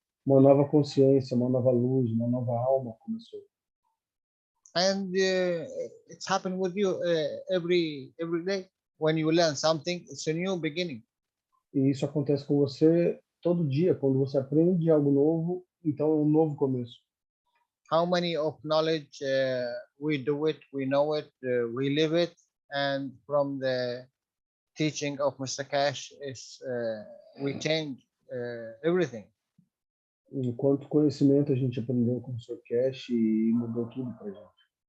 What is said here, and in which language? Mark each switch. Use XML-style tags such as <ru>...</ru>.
<pt>Uma nova consciência, uma nova luz, uma nova alma começou.</pt> <en>And it's happened with you every day. When you learn something, it's a new beginning.</en> <pt>E isso acontece com você todo dia. Quando você aprende algo novo, então é um novo começo.</pt> <en>How many of knowledge we do it, we know it, we live it, and from the teaching of Mr. Keshe is we change everything.</en> <pt>Enquanto conhecimento a gente aprendeu com o Sr. Keshe e mudou tudo para a gente.</pt>